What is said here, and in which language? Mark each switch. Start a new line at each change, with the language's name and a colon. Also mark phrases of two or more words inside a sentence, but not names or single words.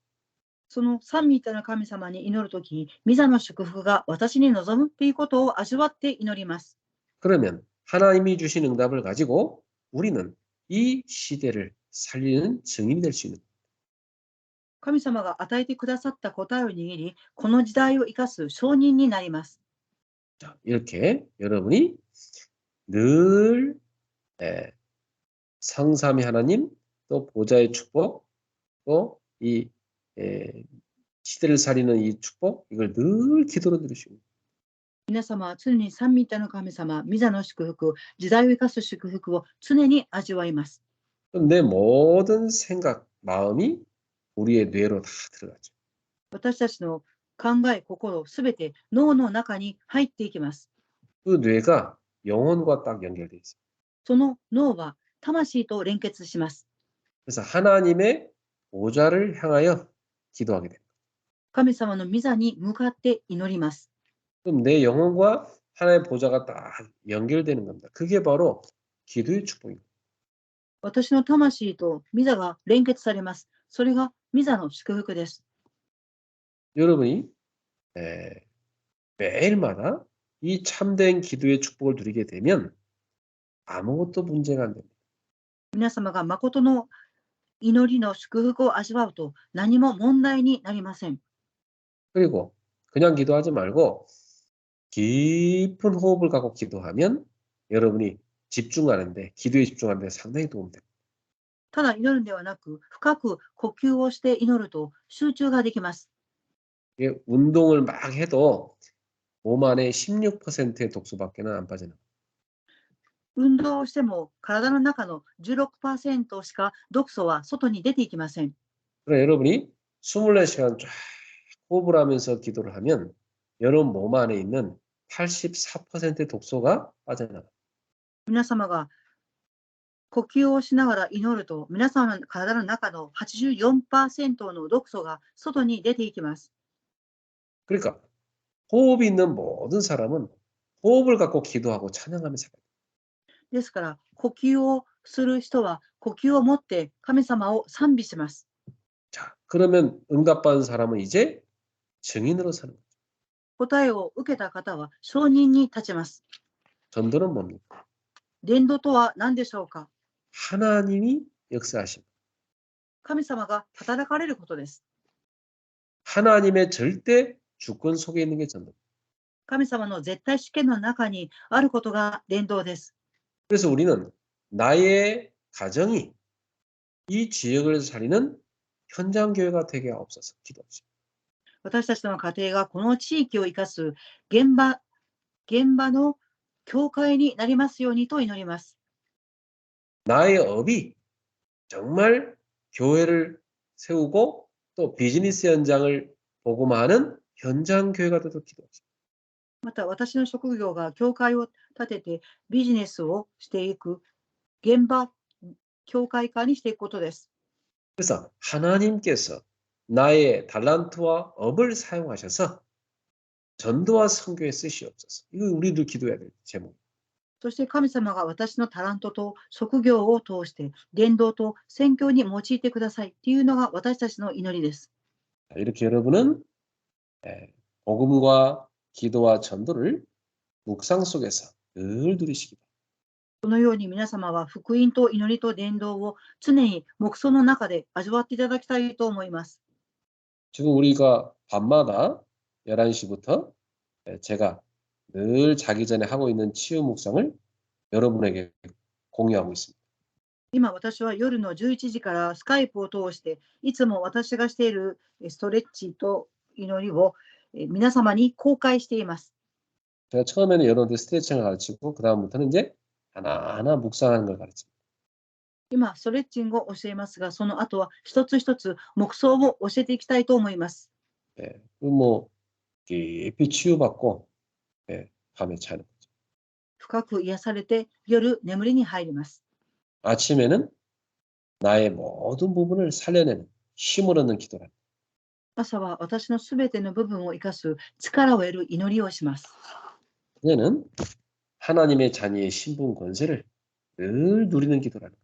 Japanese: その三位一体の神様に祈るとき、御座の祝福が私に望むということを味わって祈ります。
Korean: 그러면 하나님이 주신 응답을 가지고 우리는 이 시대를 살리는 증인이 될 수 있는 겁니다.
Japanese: 神様が与えてくださった答えを握り、この時代を生かす証人になります。
Korean: 자, 이렇게 여러분이 늘 성삼위 하나님 또 보좌의 축복 또 이 시대를 살리는 이 축복 이걸 늘 기도로 들으시고
Japanese: 皆様は常に三位一体の神様、御座の祝福、時代を生かす祝福を常に味わいます。
Korean: 내 모든 생각, 마음이 우리의 뇌로 다 들어가죠.
Japanese: 私たちの考え、心、すべて脳の中に入っていきます。
Korean: 그 뇌가 영혼과 딱 연결돼 있어요.
Japanese: その脳は魂と連結します。
Korean: 그래서 하나님의 보좌를 향하여 기도하게 됩니다.
Japanese: 神様の御座に向かって祈ります。
Korean: 그럼 내 영혼과 하나님의 보좌가 딱 연결되는 겁니다. 그게 바로 기도의 축복입니다.
Japanese: 私の魂と御座が連結されます。それが御座の祝福です。
Korean: 여러분이 매일마다 이 참된 기도의 축복을 누리게 되면 아무것도 문제가 안 됩니다.
Japanese: 皆様が誠の祈りの祝福を味わうと何も問題になりません。
Korean: 그리고 그냥 기도하지 말고 깊은 호흡을 갖고 기도하면 여러분이 집중하는데 기도에 집중하는데 상당히 도움이 됩니다.
Japanese: ただ祈るんではなく、深く呼吸をして祈ると集中ができます。
Korean: 이게 운동을 막 해도 몸 안에 16%의 독소밖에는 안 빠져나가요.
Japanese: 運動をしても体の中の 16% しか毒素は外に出ていきません。
Korean: 그러나 여러분이 24시간 쫙 호흡을 하면서 기도를 하면 여러분 몸 안에 있는 84%의 독소가 빠져나가요.
Japanese: 皆様が呼吸をしながら祈ると、皆様の体の中の 84% の毒素が外に出ていきます。
Korean: 그러니까 호흡이 있는 모든 사람은 호흡을 갖고 기도하고 찬양하며 살아요.
Japanese: ですから、呼吸をする人は呼吸を持って神様を賛美します。
Korean: 자, 그러면 응답받은 사람은 이제 증인으로 사는 거예요.
Japanese: 答えを受けた方は証人に立ちます。
Korean: 전도는 뭡니까?
Japanese: 伝道とは何でしょうか。
Korean: 하나님이 역사하신
Japanese: 神様が働かれることです。
Korean: 하나님의 절대 주권 속에 있는 게 전도.
Japanese: 神様の絶対主権の中にあることが伝道です。
Korean: 그래서 우리는 나의 가정이 이 지역을 살리는 현장 교회가 되게 없어서 기도합시다.
Japanese: 私たちの家庭がこの地域を生かす現場の教会になりますようにと祈ります。
Korean: 나의 업이 정말 교회를 세우고 또 비즈니스 현장을 복음화하는 현장 교회가 되도록 기도합시다.
Japanese: また私の職業が教会を立ててビジネスをしていく現場教会化にしていくことです。
Korean: 그래서 하나님께서 나의 달란트와 업을 사용하셔서 전도와 선교에 쓰시옵소서. 이거 우리들 기도해야 될 제목.
Japanese: そして神様が私のタラントと職業を通して伝道と宣教に用いてくださいっていうのが私たちの祈りです。
Korean: 이렇게 여러분은 복음과 기도와 전도를 묵상 속에서 늘 누리시기 바랍니다.
Japanese: このように皆様は福音と祈りと伝道を常に黙想の中で味わっていただきたいと思います。
Korean: 지금 우리가 밤마다 11시부터 제가 늘 자기 전에 하고 있는 치유 묵상을 여러분에게 공유하고 있습니다.
Japanese: 今私は夜の11時からスカイプを通していつも私がしているストレッチと祈りを皆様に公開しています。
Korean: 제가 처음에는 여러분들 스트레칭을 가르치고 그 다음부터는 이제 하나하나 묵상하는 걸 가르칩니다.
Japanese: 今ストレッチングを教えますが、その後は一つ一つ黙想を教えていきたいと思います。
Korean: 뭐 깊이 치유받고 밤에 자는 거죠.
Japanese: 深く癒されて夜眠りに入ります。
Korean: 아침에는 나의 모든 부분을 살려내는 힘을 얻는 기도를 합니다.
Japanese: 朝は私のすべての部分を生かす力を得る祈りをします。
Korean: 그녀는 하나님의 자녀의 신분 권세를 늘 누리는 기도를 합니다.